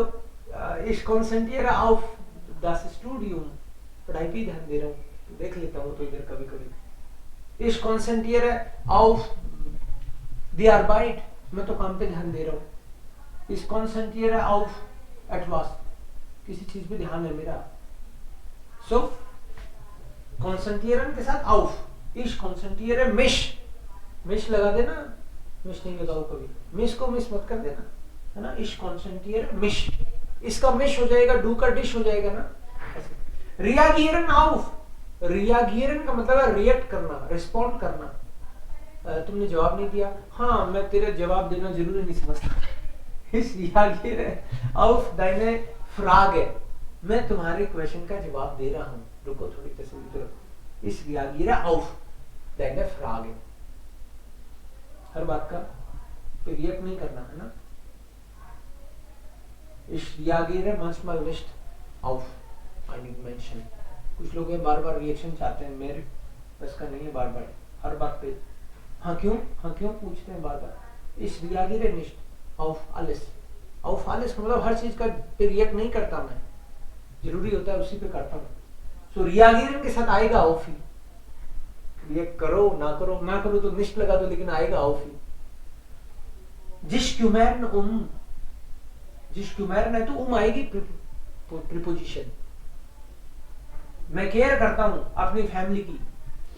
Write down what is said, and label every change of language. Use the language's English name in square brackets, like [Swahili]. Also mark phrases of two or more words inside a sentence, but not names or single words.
[German] Ich Konzentration auf das Studium, [Hindi] पढ़ाई पे ध्यान दे रहा हूँ, देख लेता हूँ तो इधर कभी कभी। [German] Ich Konzentration auf die Arbeit, [Hindi] मैं तो काम पे ध्यान दे रहा हूँ। [German] Ich Konzentration auf etwas, [Hindi] किसी चीज पे ध्यान है मेरा। [German] सो कॉन्सेंट्रियरन [Hindi] के साथ [German] auf, ich konzentriere mich, [Hindi] मिश लगा देना, मिश नहीं लगाओ कभी, मिश को मिस मत कर देना, है ना, [German] ich konzentriere mich, [Hindi] इसका मिश हो जाएगा, डू का डिश हो जाएगा ना। [German] reagieren auf, [Hindi] reagieren का मतलब है रिएक्ट करना, रिस्पॉन्ड करना। तुमने जवाब नहीं दिया, हाँ मैं तेरा जवाब देना जरूरी नहीं समझता। [German] इस reagieren auf deine Frage, [Hindi] मैं तुम्हारे क्वेश्चन का जवाब दे रहा हूँ, रुको थोड़ी तसल्ली करो। [German] इस reagieren auf deine Frage, [Hindi] हर बात का रिएक्ट नहीं करना, है ना। [German] Ich reagiere manchmal nicht auf einen Menschen, [Hindi] कुछ लोग हैं बार बार रिएक्शन चाहते हैं, मेरे बस का नहीं है बार बार हर बात पे हाँ क्यों पूछते हैं बार बार। [German] Ich reagiere nicht auf alles, auf alles [Hindi] मतलब हर चीज का रिएक्ट नहीं करता मैं, जरूरी होता है उसी पे करता हूँ। सो reagieren के साथ आएगा auf ही, रिएक्ट करो ना करो तो निष्ठ लगा दो, लेकिन आएगा auf ही। [German] sich kümmern [Hindi] है तो आएगी प्रीपोजिशन, मैं केयर करता हूं अपनी फैमिली की।